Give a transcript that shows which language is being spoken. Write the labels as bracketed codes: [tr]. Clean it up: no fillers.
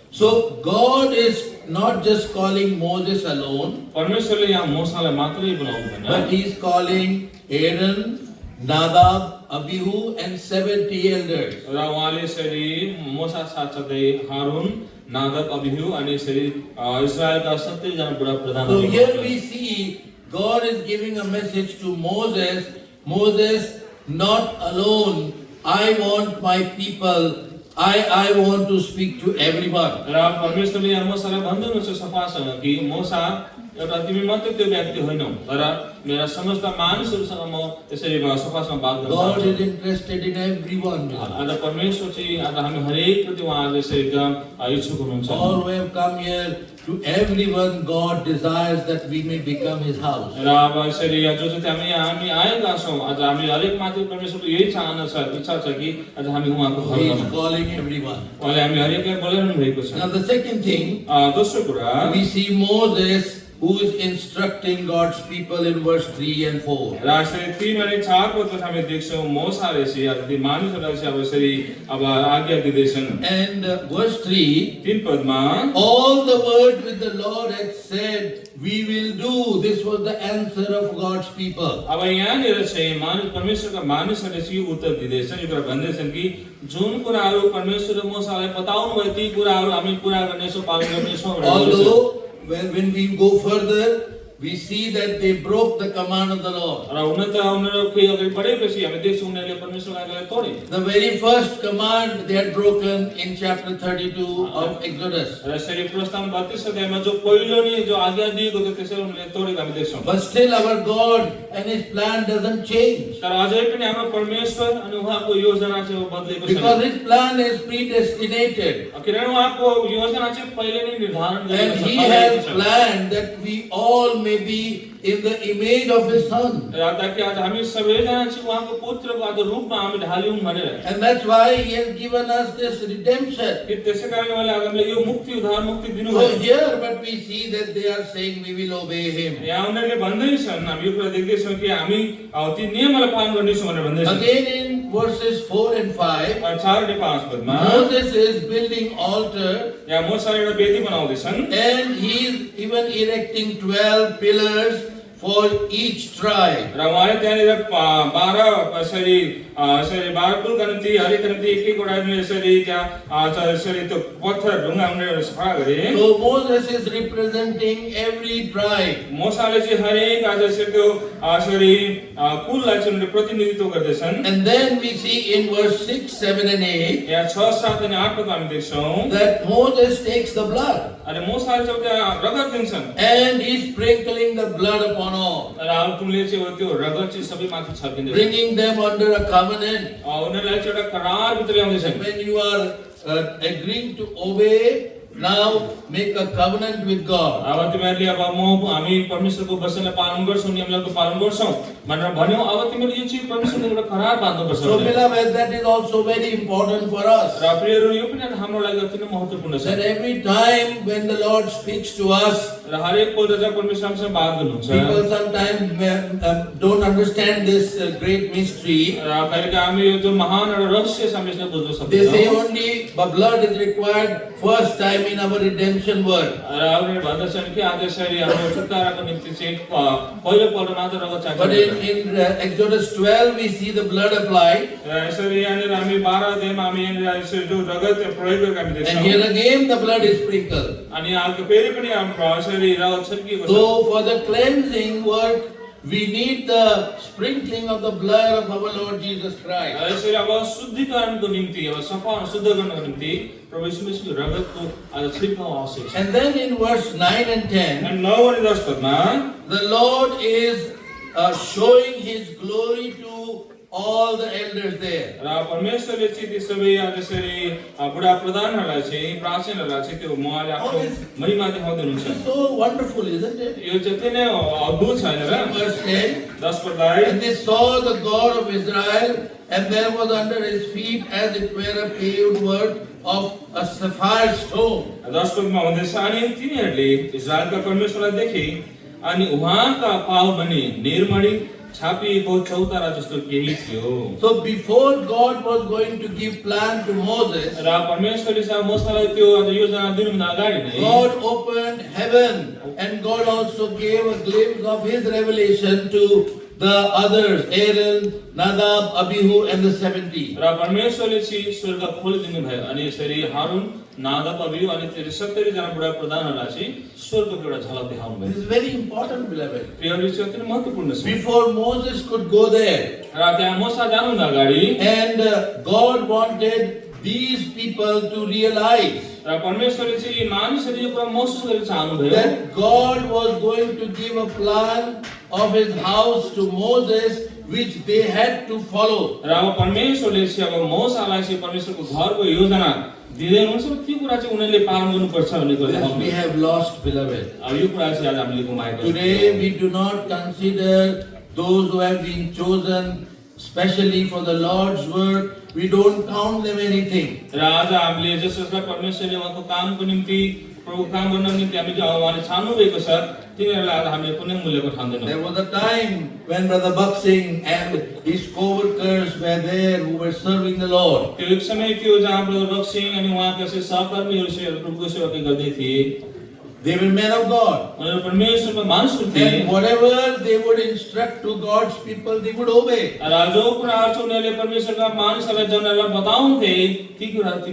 [en] So God is not just calling Moses alone, [ne] परमेश्वरले यहाँ मोसालाई मात्रै बोलाउनु भएन [en] but He is calling Aaron, Nadab, Abihu, and 70 elders. [ne] र उहाँले यसरी मोसा साथसाथै हारुन नादाब अबिहु अनि यसरी इस्रायलका 70 जना बुढा [en] So [ne] प्रधानहरू [en] here we see God is giving a message to Moses. Moses, not alone. I want my people. I want to speak to everyone. [ne] र परमेश्वरले यहाँ मोसालाई भन्दै हुनुहुन्छ सफासँग कि मोसा एउटा तिमी मात्रै त्यो व्यक्ति होइनौ तर मेरा समस्त मानिसहरूसँग म यसरी सफासँग बात गर्न [en] God [ne] चाहन्छु। [en] is interested in everyone. [ne] आज परमेश्वर चाहिँ आज हामी हरेक प्रति उहाँले यसरी एकदम इच्छुक हुनुहुन्छ। [en] All who have come here, to everyone God desires that we may become His house. [ne] र अब यसरी जो चाहिँ हामी आएका छौँ, आज हामी हरेक माथि परमेश्वरको यही चाहना छ, इच्छा छ कि आज हामी उहाँको घर [en] He is [ne] जाऊँ। [en] calling everyone. [ne] उहाँले हामी हरेकलाई बोलाउनु भएको छ। [en] Now the second thing, [ne] दोस्रो कुरा [en] we see Moses who is instructing God's people in verse 3 and 4. [ne] र यसरी 3 अनि 4 पदमा हामी देख्छौँ मोसाले चाहिँ अब ती मानिसहरूलाई चाहिँ अब यसरी अब आज्ञा दिँदैछन्। [en] And verse 3, [ne] 3 पदमा [en] all the word which the Lord had said, we will do. This was the answer of God's people. [ne] अब यहाँनिर चाहिँ परमेश्वरका मानिसहरूले चाहिँ यो उत्तर दिँदैछन्, यो कुरा भन्दैछन् कि जुन कुराहरू परमेश्वरले मोसालाई बताउनु भयो ती कुराहरू हामी पूरा गर्नेछौँ, पालन गर्नेछौँ भनेर भन्दैछन्। [en] Although when we go further, we see that they broke the command of the Lord. [ne] र हुन त उनीहरू केही अगाडि बढेपछि हामी देख्छौँ उनीहरूले परमेश्वरको आज्ञालाई तोडे। [en] The very first command they had broken in chapter 32 of Exodus. [ne] र यसरी प्रस्थान 32 अध्यायमा जो पहिलो नि जो आज्ञा दिएको थियो त्यसरी उनीहरूले तोडेको हामी देख्छौँ। [en] But still our God and His plan doesn't change. [ne] तर अझै पनि हाम्रो परमेश्वर अनि उहाँको योजना चाहिँ अब बदलेको छैन। [en] Because His plan is predestinated. [ne] किनभने उहाँको योजना चाहिँ पहिले नै निर्धारण [en] And [ne] गरिएको [en] He [ne] छ। [en] has planned that we all may be in the image of His Son. [ne] र ताकि आज हामी सबैजना चाहिँ उहाँको पुत्रको आज रूपमा हामी ढाल्यौँ भनेर। [en] And that's why He has given us this redemption. [ne] कि त्यसै कारण उहाँले आज हामीलाई यो मुक्ति उद्धार मुक्ति [en] So [ne] दिनुभयो। [en] here, but we see that they are saying we will obey Him. [ne] यहाँ उनीहरूले भन्दैछन्, हामी यो कुरा देख्दैछौँ कि हामी ती नियमलाई पालन गर्नेछौँ भनेर भन्दैछन्। [en] Again in verses 4 and 5, [ne] 4 अनि 5 पदमा [en] Moses is building altar [ne] यहाँ मोसाले एउटा वेदी बनाउँदैछन् [en] and he is even erecting 12 pillars for each tribe. [ne] र उहाँले त्यहाँनिर 12 यसरी 12 कुलका निम्ति हरेक निम्ति एक एकवटा यसरी त्यहाँ यसरी त्यो पत्थर ढुङ्गा उनीहरूले सफा गरे। [en] So Moses is representing every tribe. [ne] मोसाले चाहिँ हरेक आज यसरी त्यो यसरी कुललाई चाहिँ उनीहरूले प्रतिनिधित्व गर्दैछन्। [en] And then we see in verse 6, 7 and 8 [ne] यहाँ 6, 7 अनि 8 पदमा हामी देख्छौँ [en] that Moses takes the blood [ne] अनि मोसाले चाहिँ त्यहाँ रगत दिन्छन् [en] and he's sprinkling the blood upon all, [ne] र अब तुमले चाहिँ त्यो रगत चाहिँ सबै माथि छर्किँदैछ। [en] bringing them under a covenant. [ne] उनीहरूलाई चाहिँ एउटा करार भित्र ल्याउँदैछन्। [en] When you are agreeing to obey, now make a covenant with God. [ne] अब तिमीहरूले अब हामी परमेश्वरको वचनलाई पालन गर्छौँ, नियमलाई पालन गर्छौँ भनेर भन्यौ, अब तिमीले यो चाहिँ परमेश्वरले एउटा करार बाँध्नुपर्छ। [en] So beloved, that is also very important for us. [ne] र प्रियहरू यो पनि हाम्रो लागि अति नै महत्त्वपूर्ण छ। [en] That every time when the Lord speaks to us, [ne] र हरेक पल्ट जब परमेश्वर हामीसँग बात गर्नुहुन्छ, [en] people sometimes don't understand this great mystery. [ne] र कहिलेकाहीँ हामी यो जो महान एउटा रहस्य छ हामीले बुझ्न [en] They say [ne] सक्दैनौँ। [en] only the blood is required first time in our redemption work. [ne] र उनीहरूले भन्दछन् कि आज यसरी हाम्रो छुटकाराको निम्ति चाहिँ पहिलो पल्ट मात्र रगत चाहिन्छ। [en] But in Exodus 12 we see the blood applied. [ne] र यसरी यहाँनिर हामी 12 अध्यायमा हामी यहाँनिर यसरी जो रगत प्रयोग गरेको हामी [en] And [ne] देख्छौँ। [en] here again the blood is sprinkled. [ne] अनि अर्को फेरि पनि हाम्रो यसरी रगत छर्किएको छ। [en] So for the cleansing work, we need the sprinkling of the blood of our Lord Jesus Christ. [ne] यसरी अब शुद्धिकरणको निम्ति अब सफा शुद्ध गर्नको निम्ति प्रभु यीशु मसीहको रगतको आज छिर्काउ आवश्यक छ। [en] And then in verse 9 and 10, [ne] अनि 9 अनि 10 पदमा [en] the Lord is showing His glory to all the elders there. [ne] र परमेश्वरले चाहिँ ती सबै यसरी बुढा प्रधानहरूलाई चाहिँ प्राचीनहरूलाई चाहिँ त्यो उहाँले आफ्नो महिमा देखाउँदै हुनुहुन्छ। [en] So wonderful, isn't it? [ne] यो चाहिँ अति नै अद्भुत छ हैन र। [en] Verse 10, [ne] 10 पदलाई [en] and they saw the God of Israel, and there was under His feet as it were a paved work of a sapphire stone. [ne] 10 पदमा भन्दैछ अनि तिनीहरूले इजरायलका परमेश्वरलाई देखे अनि उहाँका पाउ पनि निर्मणी छापिएको चौतारा जस्तो केही थियो। [en] So before God was going to give plan to Moses, [ne] र परमेश्वरले चाहिँ मोसालाई त्यो आज योजना दिनुभन्दा अगाडि नै [en] God opened heaven, and God also gave a glimpse of His revelation to the others, Aaron, Nadab, Abihu, and the 70. [ne] र परमेश्वरले चाहिँ स्वर्ग खोलिदिनु भयो अनि यसरी हारून नादाब अबिहु अनि 70 जना बुढा प्रधानहरूलाई चाहिँ स्वर्गको एउटा झलक देखाउनु भयो। [en] This is very important, beloved. [ne] प्रियहरू चाहिँ अति नै महत्त्वपूर्ण छ। [en] Before Moses could go there, [ne] र त्यहाँ मोसा जानुभन्दा अगाडि [en] and God wanted these people to realize [ne] र परमेश्वरले चाहिँ यी मानिसहरूले यो कुरा महसुस गर्न चाहनु भयो [en] that God was going to give a plan of his house to Moses, which they had to follow. [ne] र अब परमेश्वरले चाहिँ अब मोसालाई चाहिँ परमेश्वरको घरको योजना दिँदै हुनुहुन्छ त्यो कुरा चाहिँ उनीहरूले पालन गर्नुपर्छ भन्ने कुरा [en] This we have lost, beloved. [ne] अब यो कुरा चाहिँ आज हामीले गुमाएको छौँ। [en] Today we do not consider those who have been chosen specially for the Lord's work. We don't count them anything. [ne] र आज हामीले जस जसलाई परमेश्वरले उहाँको कामको निम्ति प्रभु काम गर्न निम्ति हामीले उहाँले छान्नु भएको छ तिनीहरूलाई आज हामीले कुनै मूल्यको ठान्दैनौँ। [en] There was a time when Brother Buxing and his co-workers were there who were serving the Lord. [ne] त्यो एक समय थियो जहाँ ब्रदर बक्सिङ अनि उहाँका चाहिँ सहकर्मीहरू चाहिँ प्रभुको सेवा गर्दै थिए। [en] They were men of God. [ne] उनीहरू परमेश्वरका मानिसहरू थिए। [en] And whatever they would instruct to God's people, they would obey. [ne] र जो कुराहरू चाहिँ उनीहरूले परमेश्वरका मानिसहरूलाई जनहरूलाई बताउँथे ती कुराहरू ती